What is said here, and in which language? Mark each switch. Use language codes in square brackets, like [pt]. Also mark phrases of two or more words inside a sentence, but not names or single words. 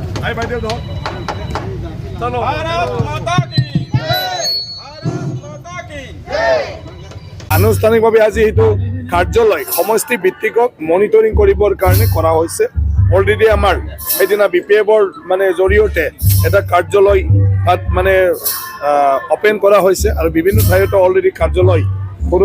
[as] আই বাইদেউ [hi] धर चलो भारत माता की जय भारत माता की जय [as] আনুষ্ঠানিকভাৱে আজি এইটো কাৰ্যালয় সমষ্টি ভিত্তিকক মনিটৰিং কৰিবৰ কাৰণে কৰা হৈছে অলৰেডি আমাৰ সেইদিনা BPF-ৰ মানে জৰিয়তে এটা কাৰ্যালয় তাত মানে অপেন কৰা হৈছে আৰু বিভিন্ন ঠাইতো অলৰেডি কাৰ্যালয় সৰু